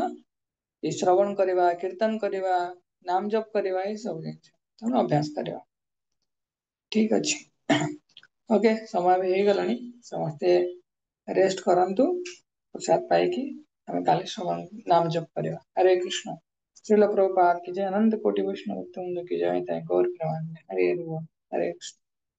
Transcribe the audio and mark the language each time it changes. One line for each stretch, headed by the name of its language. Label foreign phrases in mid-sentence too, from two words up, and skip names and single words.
Odia: ଏ ଶ୍ରବଣ କରିବା, କୀର୍ତ୍ତନ କରିବା, ନାମ ଜପ କରିବା, ଏଇ ସବୁ ଜିନିଷ ତେଣୁ ଅଭ୍ୟାସ କରିବା। ଠିକ ଅଛି, ଓକେ, ସମୟ ବି ହେଇଗଲାଣି, ସମସ୍ତେ ରେଷ୍ଟ କରନ୍ତୁ। ପ୍ରସାଦ ପାଇକି ଆମେ କାଲି ଶ୍ରବଣ ନାମ ଜପ କରିବା। ହରେ କୃଷ୍ଣ।
Hindi: श्रील प्रभुपाद की जय, अनंत कोटि वैष्णव वृंद की जय, गौर प्रेमानंद। हरे बोल, हरे कृष्ण।